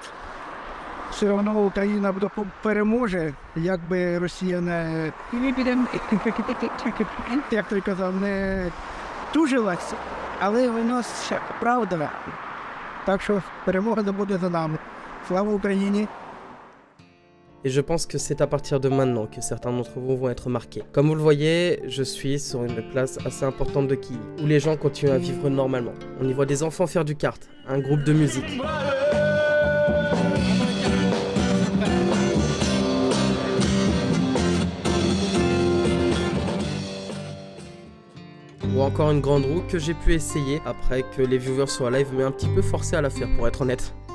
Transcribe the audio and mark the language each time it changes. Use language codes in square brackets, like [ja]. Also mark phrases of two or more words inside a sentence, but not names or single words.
[uk] Все одно Україна переможе, якби Росія не, як той казав, не тужилась, але у нас правда. Так що перемога буде за нами. Слава Україні! [fr] Et je pense que c'est à partir de maintenant que certains d'entre vous vont être marqués. Comme vous le voyez, je suis sur une place assez importante de Kiev, où les gens continuent à vivre normalement. On y voit des enfants faire du kart, un groupe de musique. Ou encore une grande roue que j'ai pu essayer après que les viewers soient live, mais un petit peu forcé à la faire pour être honnête.